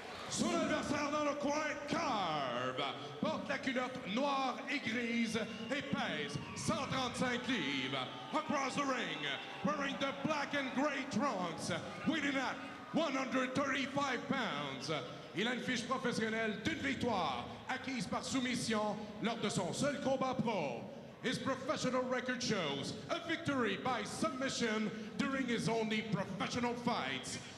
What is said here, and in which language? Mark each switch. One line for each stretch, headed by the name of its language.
French: Son adversaire dans le coin, Carve, porte la culotte noire et grise et pèse 135 livres.
English: Across the ring, wearing the black and gray trunks, weighing at 135 pounds.
French: Il a une fiche professionnelle d'une victoire acquise par soumission lors de son seul combat pro.
English: His professional record shows a victory by submission during his only professional fights.